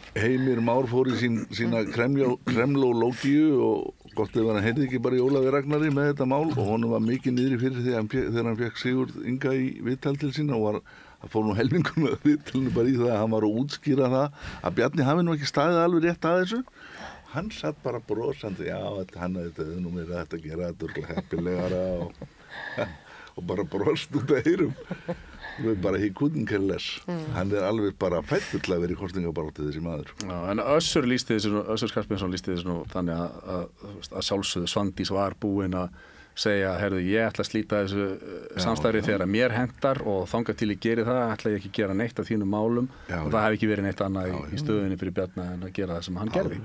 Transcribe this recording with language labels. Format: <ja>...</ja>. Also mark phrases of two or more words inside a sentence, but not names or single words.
<is>Heimir Már fór í sína kremlólógíu og gott ef hann heyrði ekki bara í Ólafi Ragnari með þetta mál og honum var mikið niðri fyrir þegar hann fekk Sigurð Inga í viðtal til sína og var að fór nú helmingur með viðtalinu bara í það að hann var að útskýra það að Bjarni hafi nú ekki staðið alveg rétt að þessu. Hann satt bara brosandi, já, hann hefði þetta nú meira þetta að gera, þetta er heppilegara og bara brost út af eyrum.</is> <en>Bara he couldn't care less.</en> <is>Hann er alveg bara fættur til að vera í kosningabaráttu þessi maður. Já, en Össur Skarphéðinsson lýsti þessu þannig að sjálfsögðu Svandís var búin að segja, heyrðu, ég ætla að slíta þessu samstarfi þegar að mér hentar og þangað til ég geri það, ætla ég ekki að gera neitt af þínum málum og það hef ekki verið neitt annað í stöðunni fyrir Bjarna en að gera það sem hann gerði.</is>